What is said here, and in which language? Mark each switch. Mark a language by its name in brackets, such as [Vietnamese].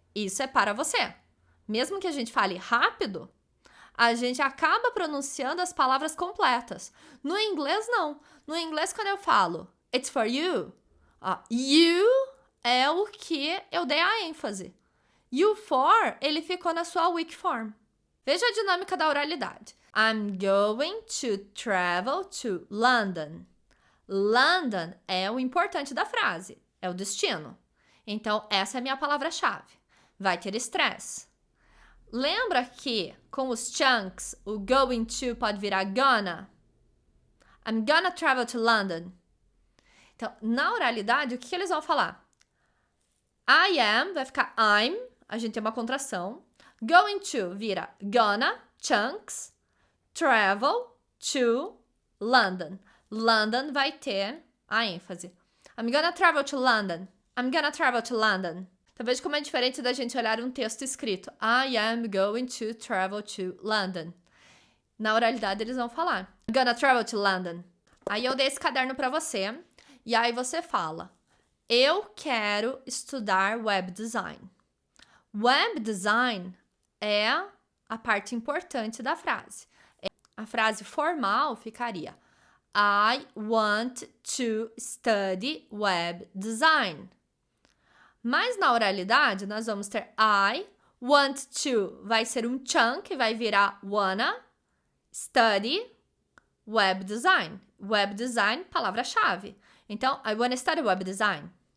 [Portuguese] Isso é para você. Mesmo que a gente fale rápido, a gente acaba pronunciando as palavras completas. No inglês, não. No inglês, quando eu falo [English] it's for you, [Portuguese] you é o que eu dei a ênfase. You for, ele ficou na sua weak form. Veja a dinâmica da oralidade. [English] I'm going to travel to London. [Portuguese] London é o importante da frase, é o destino. Então, essa é a minha palavra-chave. Vai ter estresse. Lembra que com os chunks, o going to pode virar gonna? [English] I'm gonna travel to London. [Portuguese] Então, na oralidade, o que eles vão falar? I am, vai ficar I'm, a gente tem uma contração. Going to vira gonna, chunks, travel to London. London vai ter a ênfase. [English] I'm gonna travel to London. I'm gonna travel to London. [Portuguese] Então, veja como é diferente da gente olhar um texto escrito. [English] I am going to travel to London. [Portuguese] Na oralidade, eles vão falar. [English] I'm gonna travel to London. [Portuguese] Aí eu dei esse caderno para você. E aí você fala. Eu quero estudar web design. Web design é a parte importante da frase. A frase formal ficaria [English] I want to study web design. [Portuguese] Mas na oralidade, nós vamos ter I want to, vai ser um chunk, vai virar [English] wanna study web design. Web design, [Portuguese] palavra-chave. Então, [English] I wanna study web design.